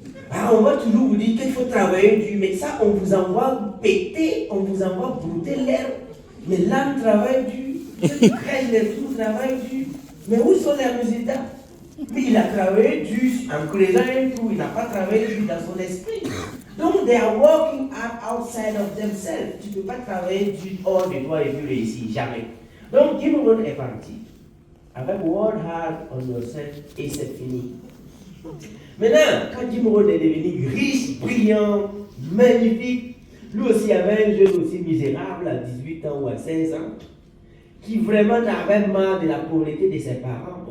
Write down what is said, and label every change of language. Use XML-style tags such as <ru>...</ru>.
<fr>Ah, on va toujours vous dire qu'il faut travailler dur, mais ça, on vous envoie péter, on vous envoie brouter l'herbe. Mais l'âme travaille dur, ceux qui craignent les fous travaillent dur. Mais où sont les résultats? Mais il a travaillé dur en creusant un trou, il n'a pas travaillé dur dans son esprit. Donc,</fr> <en>they are working hard outside of themselves.</en> <fr>Tu ne peux pas travailler dur hors de toi et puis réussir, jamais. Donc, Jim Rohn est parti. Avec</fr> <en>work hard on yourself</en> <fr>et c'est fini. Maintenant, quand Jim Rohn est devenu riche, brillant, magnifique, lui aussi avait un jeune aussi misérable à 18 ans ou à 16 ans, qui vraiment n'avait marre de la pauvreté de ses parents.</fr>